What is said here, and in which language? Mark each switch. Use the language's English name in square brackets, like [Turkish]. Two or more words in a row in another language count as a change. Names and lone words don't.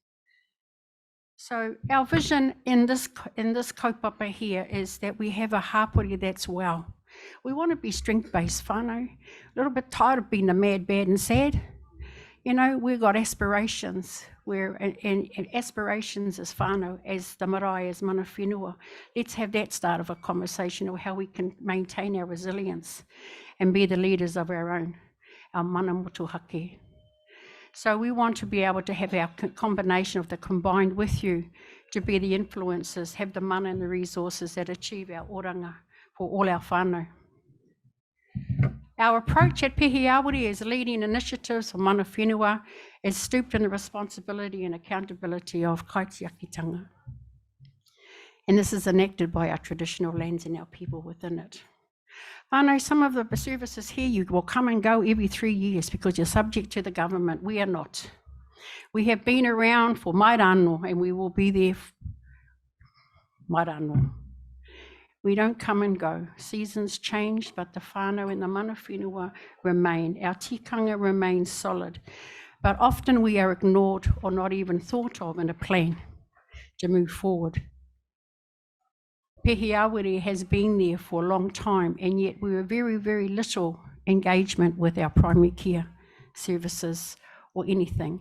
[English] So our vision in this kaupapa here is that we have a hapori that's well. We want to be strength-based whānau, a little bit tired of being the mad, bad and sad. You know, we've got aspirations. And aspirations as whānau, as the marae, as [Māori] mana whenua. [English] Let's have that start of a conversation of how we can maintain our resilience and be the leaders of our [Māori] mana motuhake. [English] So we want to be able to have our combination of the combined with you to be the influencers, have the mana and the resources that achieve our oranga for all our whānau. Our approach at Pehe Awari as leading initiatives for [Māori] mana whenua [English] is stooped in the responsibility and accountability of kaitiakitanga. And this is enacted by our traditional lands and our people within it. I know some of the services here, you will come and go every 3 years because you're subject to the government. We are not. We have been around for mairano and we will be there mairano. We don't come and go. Seasons change, but the whānau and the [Māori] mana whenua [English] remain. Our tikanga remains solid. But often we are ignored or not even thought of in a plan to move forward. Pehe Awari has been there for a long time, and yet we have very, very little engagement with our primary care services or anything.